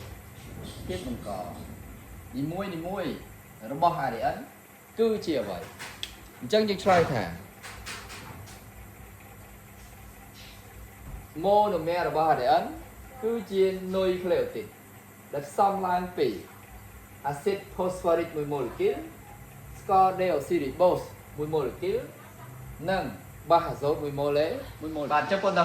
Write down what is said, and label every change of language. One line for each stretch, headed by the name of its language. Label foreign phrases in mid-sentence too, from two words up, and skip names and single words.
Khmer: នីមួយរបស់ ADN គឺជាអ្វីអញ្ចឹងយើងឆ្លើយថា monomer របស់ ADN គឺជា nucleotide ដែលផ្សំឡើងពី acid
English: phosphoric 1 molecule
Khmer: ស្ករ deoxyribose 1 molecule និងបាសអាសូត1 molecule បាទអញ្ចឹងបងប្អូន